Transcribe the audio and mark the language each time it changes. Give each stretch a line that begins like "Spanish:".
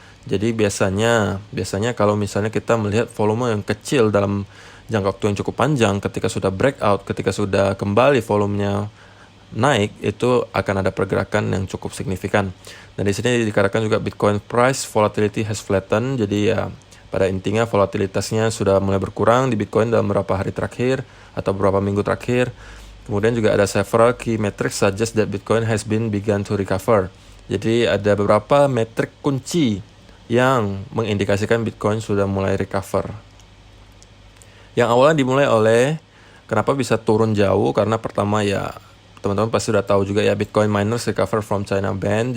Indonesian: Jadi biasanya kalau misalnya kita melihat volume yang kecil dalam jangka waktu yang cukup panjang, ketika sudah breakout, ketika sudah kembali volumenya naik, itu akan ada pergerakan yang cukup signifikan. Dan di sini dikatakan juga
English: Bitcoin price volatility has flattened.
Indonesian: Jadi ya pada intinya volatilitasnya sudah mulai berkurang di Bitcoin dalam beberapa hari terakhir atau beberapa minggu terakhir. Kemudian juga ada
English: several key metrics suggest that Bitcoin has been begun to recover.
Indonesian: Jadi ada beberapa metrik kunci yang mengindikasikan Bitcoin sudah mulai recover. Yang awalnya dimulai oleh kenapa bisa turun jauh, karena pertama ya teman-teman pasti sudah tahu juga ya,
English: Bitcoin miners recover from China ban.